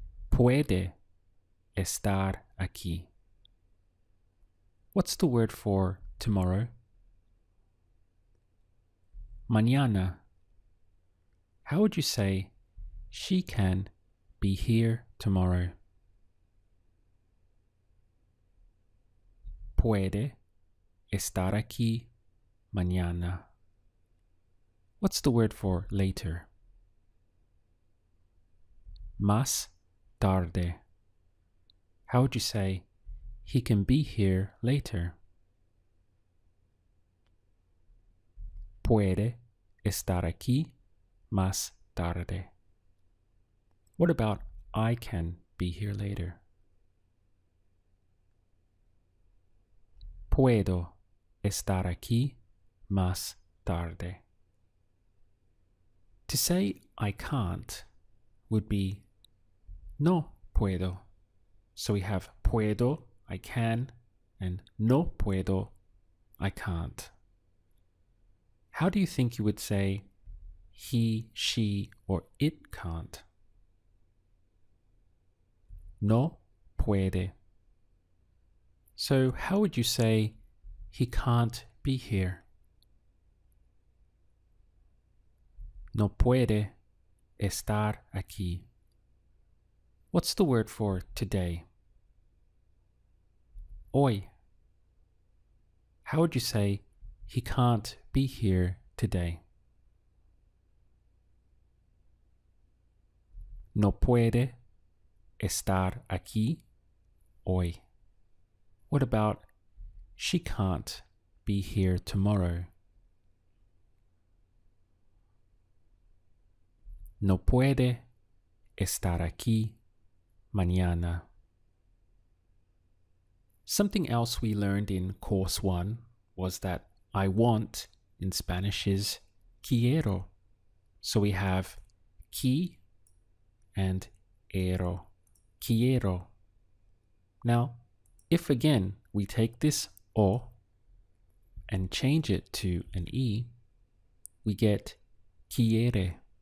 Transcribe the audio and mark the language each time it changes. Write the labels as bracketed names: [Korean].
[Spanish] Puede estar aquí. [English] What's the word for tomorrow? Mañana. How would you say, she can be here tomorrow? [Spanish] Puede estar aquí mañana. [English] What's the word for later? [Spanish] Más tarde. [English] How would you say, he can be here later? [Spanish] Puede estar aquí más tarde. [English] What about I can be here later? [Spanish] Puedo estar aquí más tarde. [English] To say I can't would be [Spanish] no puedo. [English] So we have puedo, I can, and [Spanish] no puedo, [English] I can't. How do you think you would say he, she, or it can't? [Spanish] No puede. [English] So how would you say he can't be here? [Spanish] No puede estar aquí. [English] What's the word for today? Hoy. How would you say he can't be here today? [Spanish] No puede estar aquí hoy. [English] What about she can't be here tomorrow? [Spanish] No puede estar aquí mañana. [English] Something else we learned in course 1 was that I want in Spanish is quiero. So we have qui and ero. Quiero. Now, if again we take this o and change it to an e, we get quiere.